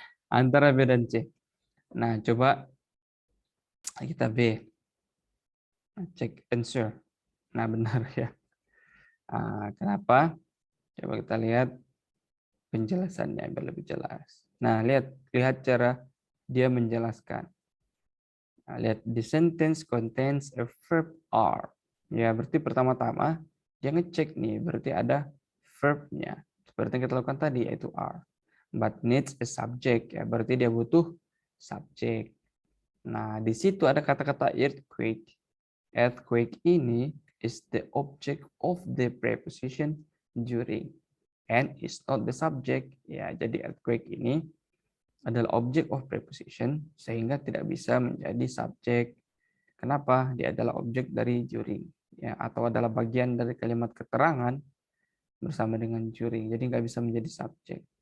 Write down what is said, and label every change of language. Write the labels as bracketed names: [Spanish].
[Indonesian] Antara B dan C. Nah, coba kita B. Cek answer. Nah, benar ya. Kenapa? Coba kita lihat penjelasannya biar lebih jelas. Nah, lihat cara dia menjelaskan. Nah, lihat, [English] the sentence contains a verb are. [Indonesian] Ya, berarti pertama-tama dia ngecek nih, berarti ada verbnya. Seperti yang kita lakukan tadi, yaitu are. [English] But needs a subject, [Indonesian] ya, berarti dia butuh subjek. Nah, di situ ada kata-kata earthquake. [English] Earthquake ini is the object of the preposition during and is not the subject. [Indonesian] Ya, jadi earthquake ini adalah [English] object of preposition [Indonesian] sehingga tidak bisa menjadi subjek. Kenapa? Dia adalah objek dari during ya, atau adalah bagian dari kalimat keterangan bersama dengan during. Jadi nggak bisa menjadi subjek.